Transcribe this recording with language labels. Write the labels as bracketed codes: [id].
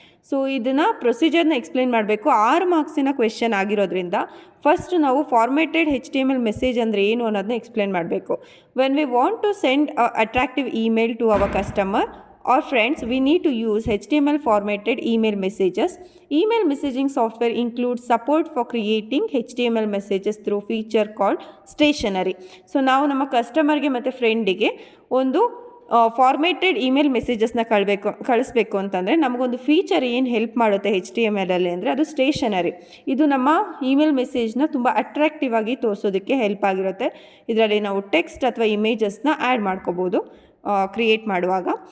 [kn] So ಇದನ್ನು ಪ್ರೊಸೀಜರ್ನ explain ಮಾಡಬೇಕು. 6 ಮಾರ್ಕ್ಸಿನ question ಆಗಿರೋದ್ರಿಂದ ಫಸ್ಟ್ ನಾವು ಫಾರ್ಮೇಟೆಡ್ HTML ಮೆಸೇಜ್ ಅಂದರೆ ಏನು ಅನ್ನೋದನ್ನ ಎಕ್ಸ್ಪ್ಲೇನ್ ಮಾಡಬೇಕು. [en] When we want to send a attractive email to our customer or friends, we need to use HTML formatted email messages. Email messaging software includes support for creating HTML messages through feature called stationery. [kn] So ನಾವು ನಮ್ಮ ಕಸ್ಟಮರ್ಗೆ ಮತ್ತು ಫ್ರೆಂಡಿಗೆ ಒಂದು ಫಾರ್ಮೇಟೆಡ್ email ಮೆಸೇಜಸ್ನ ಕಳಿಸ್ಬೇಕು ಅಂತಂದರೆ ನಮಗೊಂದು feature ಏನು ಹೆಲ್ಪ್ ಮಾಡುತ್ತೆ HTML ಅಂದರೆ ಅದು ಸ್ಟೇಷನರಿ. ಇದು ನಮ್ಮ ಇಮೇಲ್ ಮೆಸೇಜ್ನ ತುಂಬ ಅಟ್ರಾಕ್ಟಿವ್ ಆಗಿ ತೋರಿಸೋದಕ್ಕೆ ಹೆಲ್ಪ್ ಆಗಿರುತ್ತೆ. ಇದರಲ್ಲಿ ನಾವು ಟೆಕ್ಸ್ಟ್ ಅಥವಾ ಇಮೇಜಸ್ನ ಆ್ಯಡ್ ಮಾಡ್ಕೋಬೋದು ಕ್ರಿಯೇಟ್ ಮಾಡುವಾಗ.